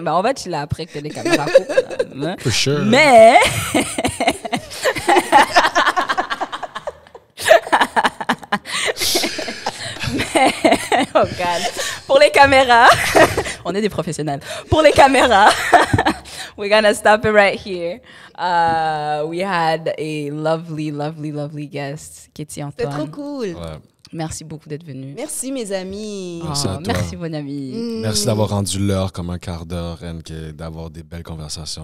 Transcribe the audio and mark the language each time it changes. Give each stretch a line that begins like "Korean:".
French: Ben, on va chiller après que les caméras coupent. Là.
English: For sure.
French: Mais...
English: oh God.
French: Pour les caméras, on est des professionnels. Pour les caméras,
English: we're gonna stop it right here. We had a lovely guest, Katie
French: C'est trop
English: Antoine.
French: cool. Ouais. Merci beaucoup d'être venu. Merci, mes amis. Merci à toi. Merci, mon ami. Merci d'avoir rendu l'heure comme un quart d'heure et d'avoir des belles conversations.